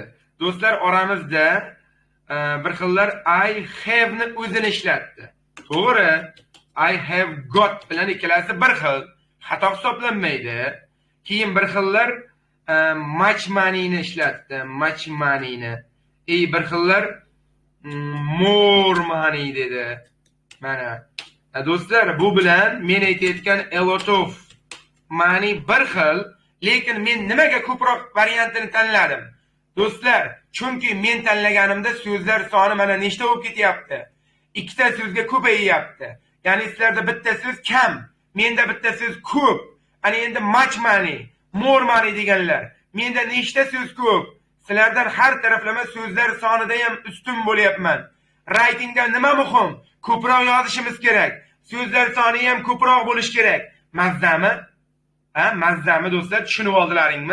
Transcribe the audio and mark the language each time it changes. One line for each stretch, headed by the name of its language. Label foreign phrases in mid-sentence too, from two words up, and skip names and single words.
Uzbek: Do'stlar oramizda bir xillar
English: I have
Uzbek: ni o'zini ishlatdi. To'g'ri,
English: I have got
Uzbek: bilan ikkalasi bir xil, xato hisoblanmaydi. Keyin bir xillar
English: much money
Uzbek: ni ishlatdi,
English: much money
Uzbek: ni. Bir xillar
English: more money
Uzbek: dedi. Mana. Do'stlar, bu bilan men aytayotgan
English: a lot of money
Uzbek: bir xil. Lekin men nimaga ko'proq variantini tanladim? Do'stlar, chunki men tanlaganimda so'zlar soni mana nechta bo'lib ketyapti? Ikkita so'zga ko'payyapti. Ya'ni sizlarda bitta so'z kam, menda bitta so'z ko'p. Ana endi
English: much money, more money
Uzbek: deganlar. Menda nechta so'z ko'p? Sizlardan har taraflama so'zlar sonida ham ustun bo'lyapman. Writingda nima muhim? Ko'proq yozishimiz kerak. So'zlar soni ham ko'proq bo'lish kerak. Mazzami? Mazzami do'stlar, tushunib oldilaringmi?